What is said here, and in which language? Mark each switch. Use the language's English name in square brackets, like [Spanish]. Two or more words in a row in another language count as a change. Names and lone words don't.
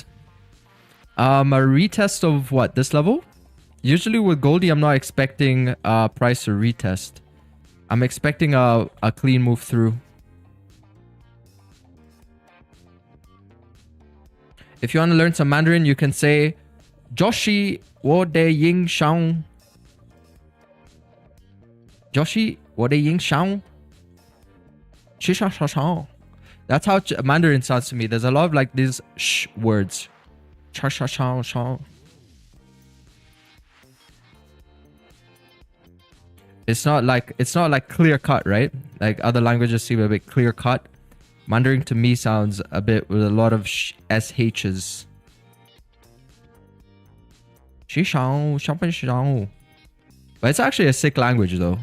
[English] A retest of what? This level? Usually with Goldie, I'm not expecting price to retest. I'm expecting a clean move through. If you want to learn some Mandarin, you can say Joshi wo de ying shang. Joshi wo de ying shang. Shisha sha sha. That's how Mandarin sounds to me. There's a lot of like these sh words. Cha sha sha sha. It's not like clear cut, right? Like other languages seem a bit clear cut. Mandarin to me sounds a bit with a lot of SHs. But it's actually a sick language though.